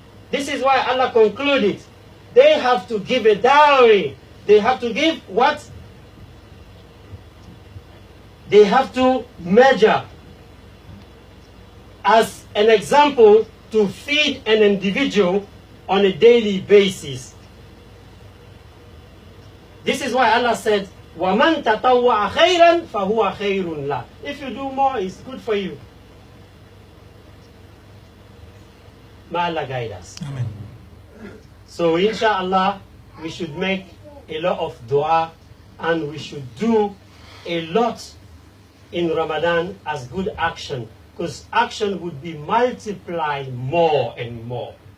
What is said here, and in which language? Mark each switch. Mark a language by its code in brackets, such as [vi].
[en] This is why Allah concluded, they have to give a dowry. They have to give what? They have to measure as an example to feed an individual on a daily basis. This is why Allah said, [ar] وَمَنْ تَطَوَّعَ خَيْرًا فَهُوَ خَيْرٌ لَهُ. [en] If you do more, it's good for you. May Allah guide us. Amen. So inshallah, we should make a lot of dua and we should do a lot in Ramadan as good action, because action would be multiplied more and more.